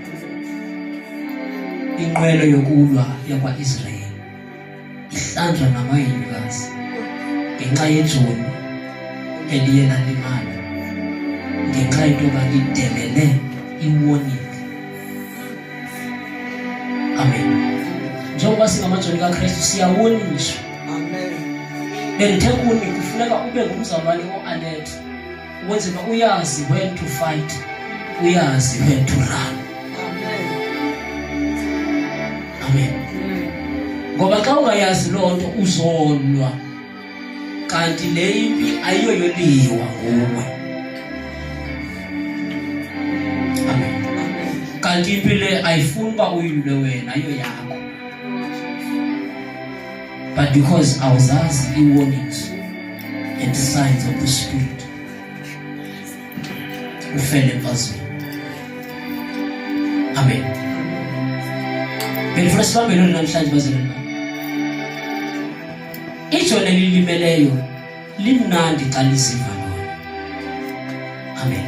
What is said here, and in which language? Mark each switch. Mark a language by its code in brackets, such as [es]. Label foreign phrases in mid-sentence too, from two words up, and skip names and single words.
[xh] Inqwelo yokulwa yakwa-Israyeli ihlanjwa namahenyukazi ngenxa yejoni eliye lalimala, ngenxa yento yoba lidelele i-warning. Amen. Njengoba singamajoni kaKristu siyawoniswa. Amen. Bendithe kuni kufuneka ube ngumzalwane o-alert ukwenzela uyazi [en] when to fight, [xh] uyazi [en] when to run. [xh] Amen. Ngoba xa ungayazi loo nto uzolwa, kanti le impi ayiyo yoliwa nguwe. Amen. Kanti impi le ayifuni uba uyilwe wena, ayiyo yakho. [en] But because awuzazi i-warnings and signs of the Spirit, [xh] ufele emfazweni. Amen. Benifuna sibambe lona namhlanje bazalwane bami. Ijoni elilimeleyo limnandi xa lisiva lona. Amen.